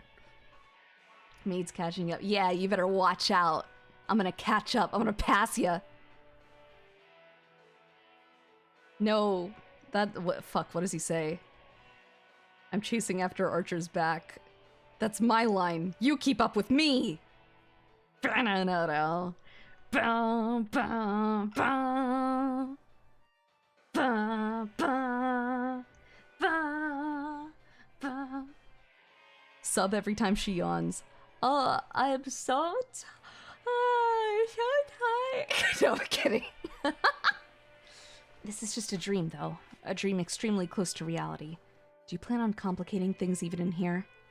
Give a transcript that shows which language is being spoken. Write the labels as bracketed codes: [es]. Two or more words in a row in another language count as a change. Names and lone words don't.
[en] Maid's catching up. Yeah, you better watch out. I'm gonna catch up. I'm gonna pass ya. No. Fuck, what does he say? I'm chasing after Archer's back. That's my line. You keep up with me! Ba-na-na-na. Ba, ba, ba. Ba, ba, ba, ba. Sub every time she yawns. Oh, I'm so tired. No, I'm kidding. This is just a dream, though. A dream extremely close to reality. Do you plan on complicating things even in here?